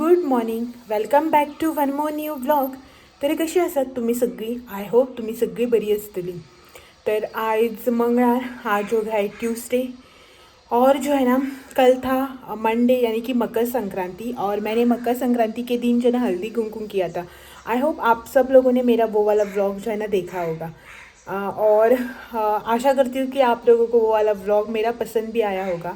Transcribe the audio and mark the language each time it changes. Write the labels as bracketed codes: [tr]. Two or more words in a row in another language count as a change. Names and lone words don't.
[en] Morning, welcome back to one more new vlog. [kok] तर कशी आसात तुम्ही सगळी? [en] I hope [kok] तुम्ही सगळी बरी असतली. तर आज मंगळवार, [hi] आज जो है ट्यूसडे और जो है ना कल था मंडे यानी कि मकर संक्रांति. और मैंने मकर संक्रांति के दिन जो है ना हल्दी कुमकुम किया था. [en] I hope [hi] आप सब लोगों ने मेरा वो वाला व्लॉग जो है ना देखा होगा. और आशा करती हूँ कि आप लोगों को वो वाला व्लॉग मेरा पसंद भी आया होगा.